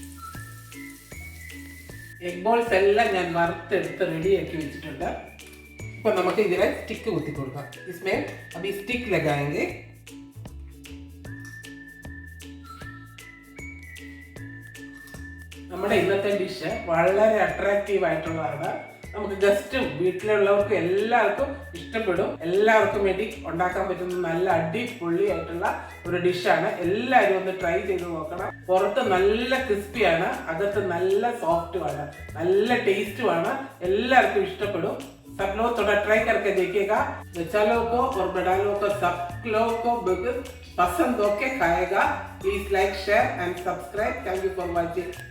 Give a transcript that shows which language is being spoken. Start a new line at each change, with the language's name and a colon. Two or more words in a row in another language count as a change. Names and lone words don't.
Malayalam: എഗ് ബോൾസ് എല്ലാം ഞാൻ വറുത്തെടുത്ത് റെഡിയാക്കി വെച്ചിട്ടുണ്ട്. ഇപ്പൊ നമുക്ക് ഇതിലെ സ്റ്റിക്ക് കുത്തി കൊടുക്കാം.
Hindi: इसमें अभी स्टिक लगाएंगे.
Malayalam: നമ്മുടെ ഇന്നത്തെ ഡിഷ് വളരെ അട്രാക്റ്റീവ് ആയിട്ടുള്ളതാണ്. നമുക്ക് ഗസ്റ്റും വീട്ടിലുള്ളവർക്കും എല്ലാവർക്കും ഇഷ്ടപ്പെടും. എല്ലാവർക്കും വേണ്ടി ഉണ്ടാക്കാൻ പറ്റുന്ന നല്ല അടിപൊളി ആയിട്ടുള്ള ഒരു ഡിഷാണ്. എല്ലാവരും ഒന്ന് ട്രൈ ചെയ്ത് നോക്കണം. പുറത്ത് നല്ല ക്രിസ്പിയാണ്, അകത്ത് നല്ല സോഫ്റ്റുമാണ്, നല്ല ടേസ്റ്റുമാണ്. എല്ലാവർക്കും ഇഷ്ടപ്പെടും.
Hindi: सब लोग थोड़ा ट्राई करके देखिएगा. बच्चा लोग को और बड़ा लोग को सब लोग को पसंद होके खाएगा.
English: Please like share and subscribe. Thank you for watching.